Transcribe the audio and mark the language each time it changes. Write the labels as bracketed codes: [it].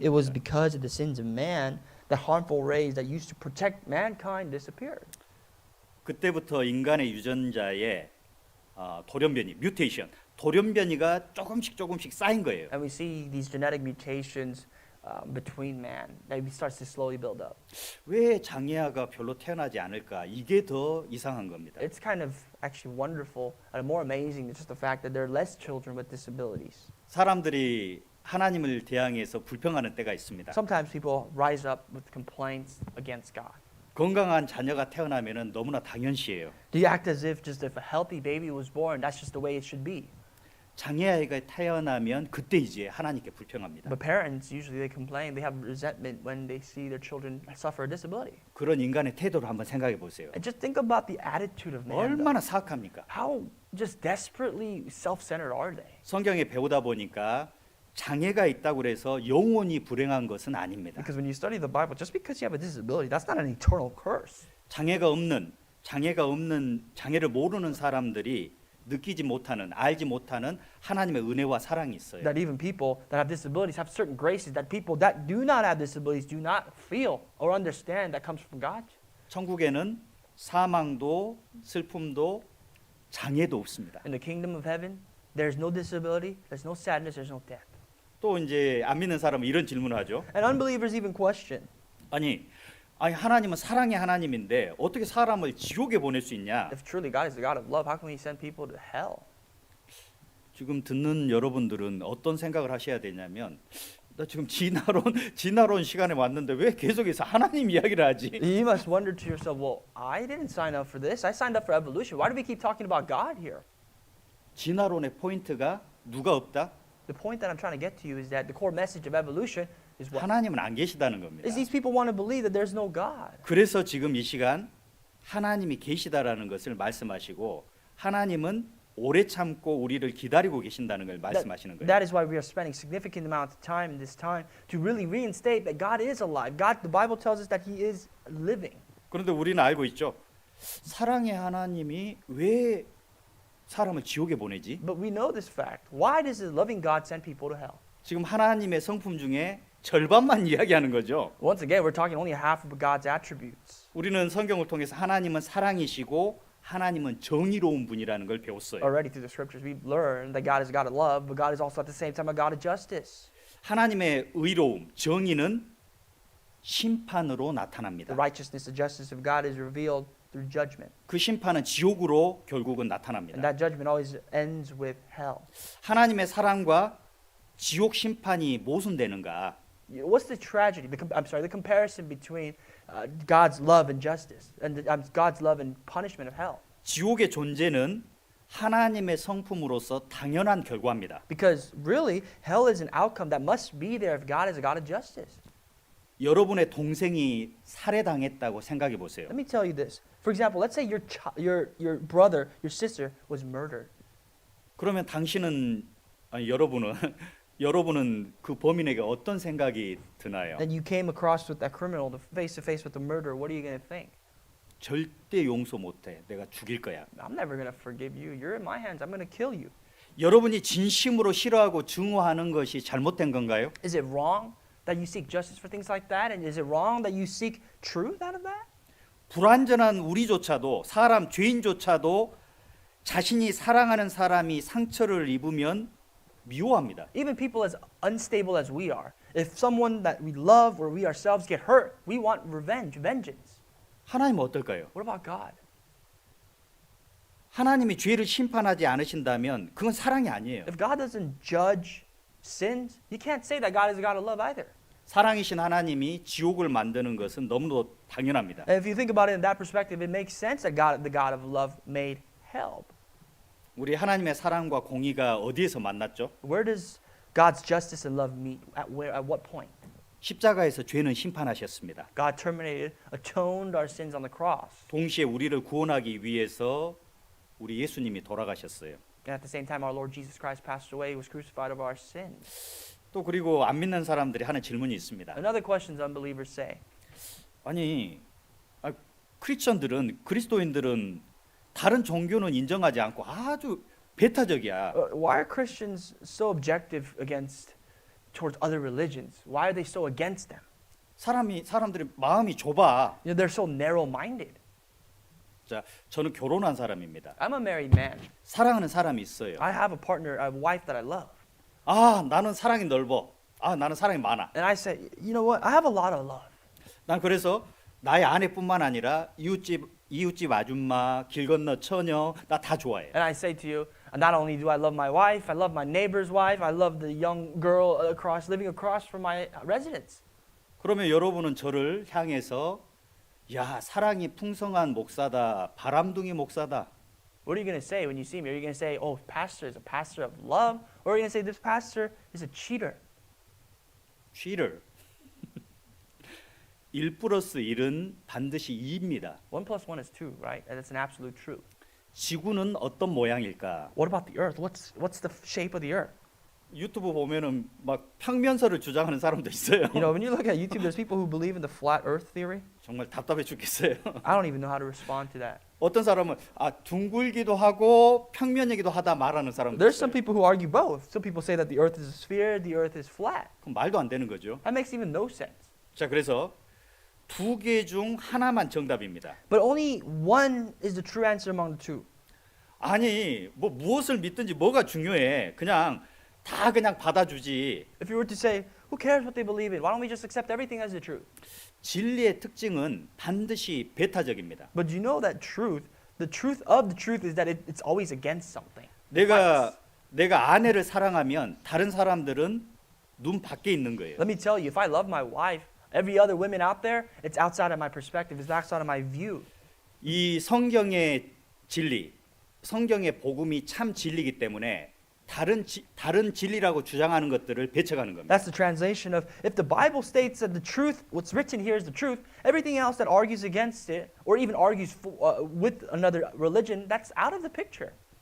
[en] It was [ko] 겁니다. [en] because of the sins of man that harmful rays that used to protect mankind disappeared. [ko] 그때부터 인간의 유전자에 돌연변이, 뮤테이션, 돌연변이가 조금씩 쌓인 거예요. [en] And we see these genetic mutations between man that starts to slowly build up. [ko] 왜 장애아가 별로 태어나지 않을까? 이게 더 이상한 겁니다. [en] It's kind of actually wonderful and more amazing than just the fact that there are less children with disabilities. [ko] 사람들이 하나님을 대항해서 불평하는 때가 있습니다. [en] Sometimes people rise up with complaints against God. [ko] 건강한 자녀가 태어나면은 너무나 당연시해요. [en] They act as if just if a healthy baby was born, that's just the way it should be. [ko] 장애아이가 태어나면 그때 이제 하나님께 불평합니다. [en] But parents usually they complain, they have resentment when they see their children suffer a disability. [ko] 그런 인간의 태도를 한번 생각해 보세요. [en] And just think about the attitude of man. though. [ko] 얼마나 사악합니까? [en] How just desperately self-centered are they? [ko] 성경에 배우다 보니까 장애가 있다고 그래서 영원히 불행한 것은 아닙니다. [en] Because when you study the Bible, just because you have a disability, that's not an eternal curse. [ko] 장애를 모르는 사람들이 느끼지 못하는, 알지 못하는 하나님의 은혜와 사랑이 있어요. [en] That even people that have disabilities have certain graces that people that do not have disabilities do not feel or understand that comes from God. [ko] 천국에는 사망도 슬픔도 장애도 없습니다. [en] In the kingdom of heaven, there's no disability, there's no sadness, there's no death. [ko] 또 이제 안 믿는 사람은 이런 질문을 하죠. [en] And unbelievers even question, [ko] 아니 하나님은 사랑의 하나님인데 어떻게 사람을 지옥에 보낼 수 있냐? [en] if truly God is the God of love, how can He send people to hell? [ko] 지금 듣는 여러분들은 어떤 생각을 하셔야 되냐면 나 지금 진화론 시간에 왔는데 왜 계속해서 하나님 이야기를 하지? [en] You must wonder to yourself, well, I didn't sign up for this. I signed up for evolution. Why do we keep talking about God here? [ko] 진화론의 포인트가 누가 없다? [en] The point that I'm trying to get to you is that the core message of evolution is what? [ko] 하나님은 안 계시다는 겁니다. [en] Is these people want to believe that there's no God. [ko] 그래서 지금 이 시간 하나님이 계시다라는 것을 말씀하시고 하나님은 오래 참고 우리를 기다리고 계신다는 걸 말씀하시는 거예요. [en] That is why we are spending significant amount of time in this time to really reinstate that God is alive. God, the Bible tells us that He is living. [ko] 그런데 우리는 알고 있죠. 사랑의 하나님이 왜 사람을 지옥에 보내지? [en] But we know this fact. Why does the loving God send people to hell? [ko] 지금 하나님의 성품 중에 절반만 이야기하는 거죠. [en] Once again, we're talking only half of God's attributes. [ko] 우리는 성경을 통해서 하나님은 사랑이시고 하나님은 정의로운 분이라는 걸 배웠어요. [en] Already through the scriptures, we've learned that God is a God of love, but God is also at the same time a God of justice. [ko] 하나님의 의로움, 정의는 심판으로 [en] The [ko] 나타납니다. [en] righteousness, the justice of God is revealed through judgment. [ko] 그 심판은 지옥으로 결국은 [en] And [ko] 나타납니다. [en] that judgment always ends with hell. [ko] 하나님의 사랑과 지옥 심판이 모순되는가? [en] What's the tragedy? The comparison between God's love and justice, and God's love and punishment of hell. [ko] 지옥의 존재는 하나님의 성품으로서 당연한 결과입니다. [en] Because really, hell is an outcome that must be there if God is a God of justice. [ko] 여러분의 동생이 살해당했다고 생각해 보세요. [en] Let me tell you this. For example, let's say your brother, your sister was murdered. [ko] 그러면 당신은 아니 여러분은 여러분은 그 범인에게 어떤 생각이 드나요? [en] And you came across with that criminal face to face with the murderer. What are you going to think? [ko] 절대 용서 못해. 내가 죽일 거야. [en] I'm never going to forgive you. You're in my hands. I'm going to kill you. [ko] 여러분이 진심으로 싫어하고 증오하는 것이 잘못된 건가요? [en] Is it wrong that you seek justice for things like that? And is it wrong that you seek truth out of that? [ko] 불완전한 우리조차도 사람 죄인조차도 자신이 사랑하는 사람이 상처를 입으면 미워합니다. [en] Even people as unstable as we are, if someone that we love or we ourselves get hurt, we want revenge, vengeance. [ko] 하나님은 어떨까요? [en] What about God? [ko] 하나님이 죄를 심판하지 않으신다면 그건 사랑이 아니에요. [en] If God doesn't judge sins, you can't say that God is a God of love either. [ko] 사랑이신 하나님이 지옥을 만드는 것은 너무도 당연합니다. [en] And if you think about it in that perspective, it makes sense that God, the God of love, made hell. [ko] 우리 하나님의 사랑과 공의가 어디에서 만났죠? [en] Where does God's justice and love meet? At what point? [ko] 십자가에서 죄는 심판하셨습니다. [en] God terminated, atoned our sins on the cross. [ko] 동시에 우리를 구원하기 위해서 우리 예수님이 돌아가셨어요. [en] And at the same time, our Lord Jesus Christ passed away, was crucified of our sins. [ko] 또 그리고 안 믿는 사람들이 하는 질문이 있습니다. [en] Another question unbelievers say, [ko] 아니, 크리스천들은 그리스도인들은 다른 종교는 인정하지 않고 아주 배타적이야. [en] why are Christians so objective towards other religions? Why are they so against them? [ko] 사람들이 마음이 좁아. [en] You know, they're so narrow-minded. [ko] 자, 저는 결혼한 사람입니다. [en] I'm a married man. [ko] 사랑하는 사람이 있어요. [en] I have a partner, a wife that I love. [ko] 아, 나는 사랑이 넓어. 아, 나는 사랑이 많아. [en] And I say, you know what? I have a lot of love. [ko] 난 그래서 나의 아내뿐만 아니라 이웃집 아줌마, 길 건너 처녀 나 다 좋아해. [en] And I say to you, not only do I love my wife, I love my neighbor's wife, I love the young girl living across from my residence. [ko] 그러면 여러분은 저를 향해서 야, 사랑이 풍성한 목사다. 바람둥이 목사다. [en] What are you going to say when you see me? Are you going to say, oh, pastor is a pastor of love? Or are you going to say, this pastor is a cheater? cheater. [ko] 1 플러스 1은 반드시 2입니다. [en] 1 plus 1 is 2, right? And it's an absolute truth. [ko] 지구는 어떤 모양일까? [en] What about the earth? What's the shape of the earth? [ko] 유튜브 보면은 막 평면설을 주장하는 사람도 있어요. [en] You know, when you look at YouTube, there's people who believe in the flat earth theory. [ko] 정말 답답해 죽겠어요. [en] I don't even know how to respond to that. [ko] 어떤 사람은 둥글기도 하고 평면이기도 하다 말하는 사람도 [en] There's some [ko] 있어요. [en] people who argue both. Some people say that the earth is a sphere, the earth is flat. [ko] 그럼 말도 안 되는 거죠. [en] That makes even no sense. [ko] 자, 그래서 두 개 중 하나만 정답입니다. [en] But only one is the true answer among the two. [ko] 아니, 뭐 무엇을 믿든지 뭐가 중요해. 그냥 받아주지. [en] If you were to say, who cares what they believe in? Why don't we just accept everything as the truth? [ko] 진리의 특징은 반드시 배타적입니다. [en] But you know that the truth of the truth is that it's always against something. [ko] 내가 아내를 사랑하면 다른 사람들은 눈 밖에 있는 거예요. [en] Let me tell you, if I love my wife, every other women out there, it's outside of my perspective, it's outside of my view. [ko] 이 성경의 진리, 성경의 복음이 참 진리이기 때문에 다른 진리라고 주장하는 것들을 배척하는 겁니다. [en] That's the translation of, if the Bible states that the truth, what's written here is the truth, everything else that argues against it, or even argues with another religion, that's out of the picture.